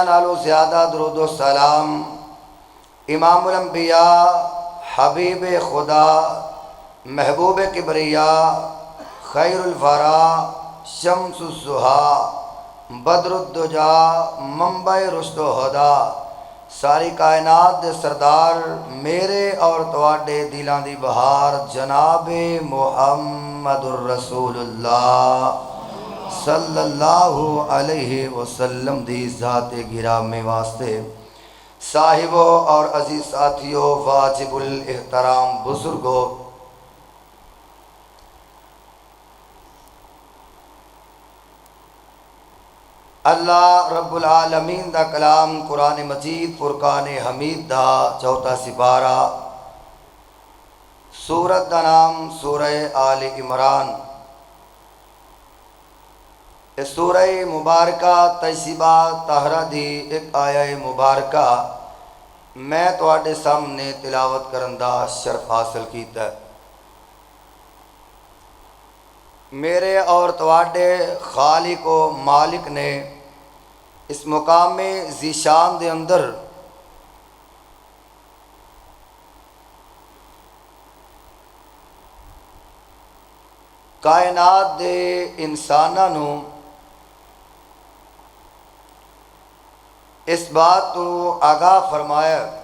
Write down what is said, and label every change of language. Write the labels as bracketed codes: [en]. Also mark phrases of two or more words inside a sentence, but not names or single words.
[pa] نالوں زیادہ درود و سلام امام الانبیاء حبیب خدا محبوب کبریا خیر ال وریٰ شمس الضحیٰ بدر الدجیٰ منبع رشد و ہدیٰ ساری کائنات دے سردار میرے اور تہاڈے دلاں دی بہار جنابِ محمد رسول اللہ صلی اللہ علیہ وسلم دی ذاتِ گرامی واسطے صاحبو اور عزیز ساتھیو واجب الاحترام بزرگو, اللہ رب العالمین دا کلام قرآن مجید فرقان حمید دا چوتھا سپارہ سورت دا نام سورہ آل عمران. اس سورہ مبارکہ طیبہ طاہرہ دی اک آیہ مبارکہ میں تہاڈے سامنے تلاوت کرن دا شرف حاصل کیتا ہے. میرے اور تہاڈے خالق و مالک نے اس مقام میں ذیشان دے اندر کائنات دے انساناں نوں اس بات توں آگاہ فرمایا